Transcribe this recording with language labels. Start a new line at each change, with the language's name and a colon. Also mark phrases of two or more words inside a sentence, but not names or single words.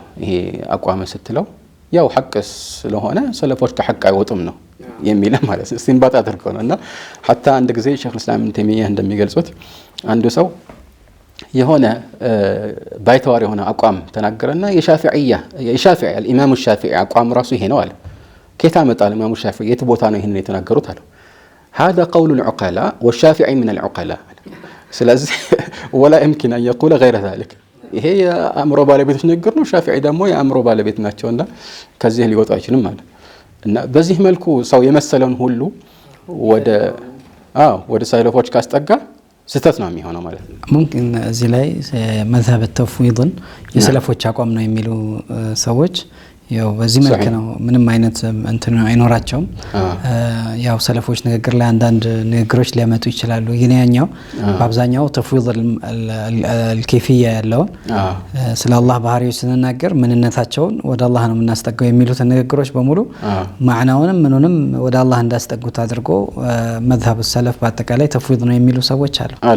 Amharic: ይሄ አቋም ስትለው ያው ሐቅ ስለሆነ ሰለፎች ከሐቅ አይወጡም ነው የሚል ማለት ነው። እስቲንባጥ አድርገው ነው። እና ሐታ አንድ ጊዜ ሸይኹል ኢስላም ኢብኑ ተይሚያ እንደሚገልጹት አንዱ ሰው የሆነ ባይተዋር የሆነ አቋም ተናገረና የሻፊዒያ
Arabic: الامام الشافعي
Amharic: አቋም ራሱ ይሄ ነው አለ። ከየት አመጣል ኢማሙ ሻፊዒ የት ቦታ ነው ይሄን የተናገሩት አለው።
Arabic: هذا قول العقلاء والشافعي من العقلاء
Amharic: ስለዚህ
Arabic: ولا يمكن ان يقول غير ذلك
Amharic: ይሄ የአእምሮ ባለቤቶች ንግግር ነው። ሻፊዒ ደግሞ የአእምሮ ባለቤት ናቸውና ከዚህ ሊወጡ አይችልም ማለት እና በዚህ መልኩ ሰው የመሰለውን ሁሉ ወደ ሰለፎች ካስጠጋ ስተት ነው የሚሆነው ማለት ነው። ሙምኪን እዚህ ላይ መዝሀብ ተፍዊድን የሰለፎች አቋም ነው የሚሉ ሰዎች ያው በዚህ መልክ ነው ምንም አይነት እንትን አይኖራቸውም። ያው ሰለፎች ንግግር ላይ አንዳንድ ንግግሮች ሊያመጡ ይችላሉ። ግን ያኛው በአብዛኛው
Arabic: تفويض الكيفية
Amharic: ያለው ስለ አላህ ባህሪዎች ስንናገር ምንነታቸውን ወደ አላህ ነው የምናስጠጋው የሚሉት ንግግሮች በሙሉ ማዕናውንም ምንንም ወደ አላህ እንዳስጠጉት አድርጎ መዝሀብ ሰለፍ በአጠቃላይ ተፍዊድ ነው የሚሉ ሰዎች አሉ።